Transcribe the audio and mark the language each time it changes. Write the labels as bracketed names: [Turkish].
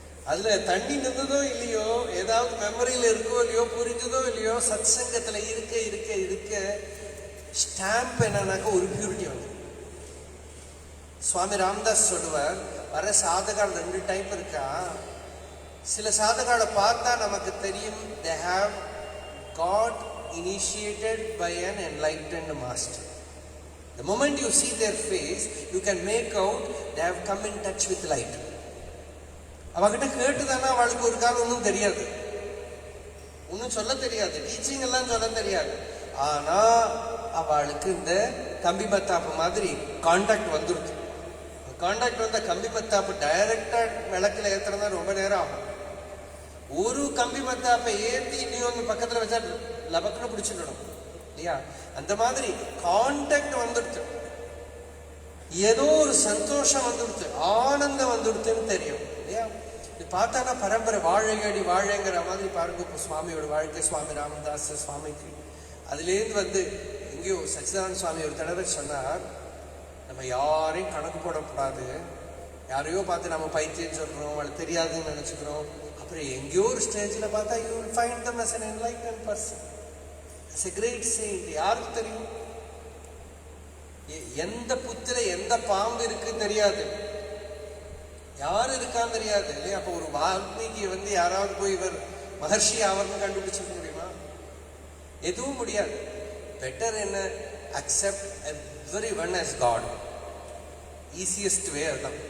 [Tamil] அதுல தண்ணி நின்றதோ இல்லையோ, ஏதாவது மெமரியில இருக்கோ இல்லையோ, புரிஞ்சதோ இல்லையோ, சத் சங்கத்துல இருக்க இருக்க இருக்க ஸ்டாம்ப் என்னன்னாக்க ஒரு பியூரிட்டி வந்து. சுவாமி ராமதாஸ் சொல்லுவார், வர சாதகால் 2 டைப் இருக்கா. சில சாதகாலை பார்த்தா நமக்கு தெரியும், [English] they have got initiated by an enlightened master. The moment you see their face, you can make out they have come in touch with light. [Tamil] அவகிட்ட கேட்டுதானா அவளுக்கு ஒரு காலம் ஒன்றும் தெரியாது, ஒன்றும் சொல்ல தெரியாது, டீச்சிங் எல்லாம் சொல்ல தெரியாது. ஆனா அவளுக்கு இந்த கம்பி மத்தாப்பு மாதிரி கான்டாக்ட் வந்துருக்கு. கான்டாக்ட் வந்த கம்பி மத்தாப்பு டைரக்டா விளக்குல ஏத்துறதா ரொம்ப நேரம் ஆகும். ஒரு கம்பி மத்தாப்பை ஏற்றி இன்னொன்று பக்கத்துல வச்சா லபக்குன்னு பிடிச்சிடணும் இல்லையா? அந்த மாதிரி கான்டாக்ட் வந்துடுச்சு, ஏதோ ஒரு சந்தோஷம் வந்துடுச்சு, ஆனந்தம் வந்துடுச்சுன்னு தெரியும் இல்லையா? இது பார்த்தானா பரம்பரை வாழையடி வாழைங்கிற மாதிரி பாருங்க. இப்போ சுவாமியோட வாழ்க்கை, சுவாமி ராமதாஸ் சுவாமிக்கு அதுலேருந்து வந்து எங்கேயோ சச்சிதானந்த சுவாமி ஒரு தடவை சொன்னார், நம்ம யாரையும் கணக்கு போடக்கூடாது, யாரையோ பார்த்து நம்ம பைத்தியம் சொல்றோம், அவளுக்கு தெரியாதுன்னு நினைச்சுக்கிறோம். அப்புறம் எங்கேயோ ஒரு ஸ்டேஜில் பார்த்தா [English] you will find them as an enlightened person, as a great saint. [Tamil] யாருக்கு தெரியும்? எந்த புத்துல எந்த பாம்பு இருக்குன்னு தெரியாது, யாரு இருக்கான்னு தெரியாது இல்லையா? அப்போ ஒரு வால்மீகியை வந்து யாராவது போய் இவர் மகர்ஷி ஆவர்னு கண்டுபிடிச்சிருக்க முடியுமா? எதுவும் முடியாது. பெட்டர் என்ன, accept [English] everyone as God. [Tamil] Easiest way அதுதான்.